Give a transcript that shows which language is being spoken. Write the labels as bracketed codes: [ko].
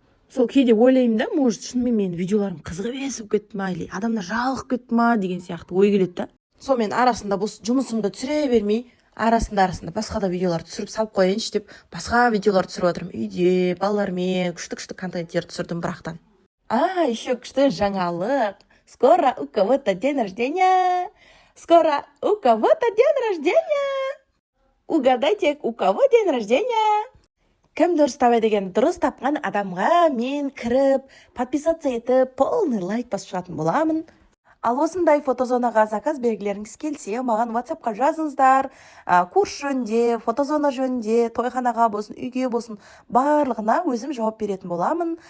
[kk] Сол кейде ойлаймын да, может шынымен менің видеоларым қызық емес болып кетті ма, или адамдар жалығып кетті ма деген сияқты ой келеді да. Сонымен арасында жұмысымды түсіре бермей, арасында басқа да видеолар түсіріп салып қояйыншы деп басқа видеолар түсіріп отырмын. Үйде балалармен күшті контенттер түсірдім бірақтан. Еще күшті жаңалық. [ru] Скоро у кого-то день рождения. Скоро у кого-то день рождения. Угадайте, у кого день рождения? [kk] Кім дұрыс табады деген дұрыс тапқан адамға мен кіріп, подписаться етіп, полный лайк басып шығатын боламын. Ал осындай фотозонаға заказ бергілеріңіз келсе, маған WhatsApp-қа жазыңыздар. Курс жөнінде, фотозона жөнінде, тойханаға болсын, үйге болсын, барлығына өзім жауап беретін боламын.